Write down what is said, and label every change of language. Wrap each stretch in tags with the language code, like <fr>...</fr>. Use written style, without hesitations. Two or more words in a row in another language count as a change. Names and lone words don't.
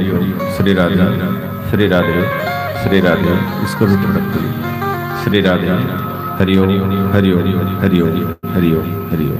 <hi>श्री राधे श्री राधे श्री राधे। इसको भी पढ़ते श्री राधे हरि ओम हरि ओम हरि ओम हरि ओम हरि ओम।</hi>